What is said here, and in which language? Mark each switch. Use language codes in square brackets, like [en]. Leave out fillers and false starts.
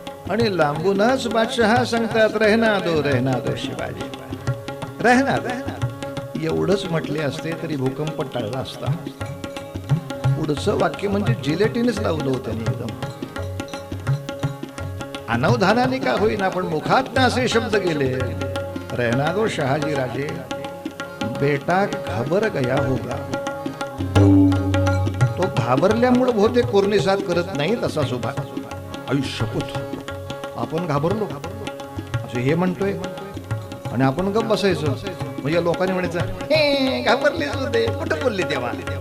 [mr] आणि लांबूनच बादशहा सांगतात [hi] रहना दो शिवाजी, रहना दो. [mr] एवढंच म्हटले असते तरी भूकंप टळला असता. पुढचं वाक्य म्हणजे जिलेटिनच लावलं होतं त्यांनी. एकदम अनवधानाने का होईना पण मुखात असे शब्द गेले. [hi] रहना दो शहाजी राजे, बेटा घाबर गया होगा. [mr] तो घाबरल्यामुळे बहुतेक कोर्निसात करत नाही. तसाच उभा. आयुष्यपूत आपण घाबरलो असं हे म्हणतोय आणि आपण गप्प बसायचो. म्हणजे लोकांनी म्हणायचं हे घाबरले होते. कुठं बोलले तेव्हा?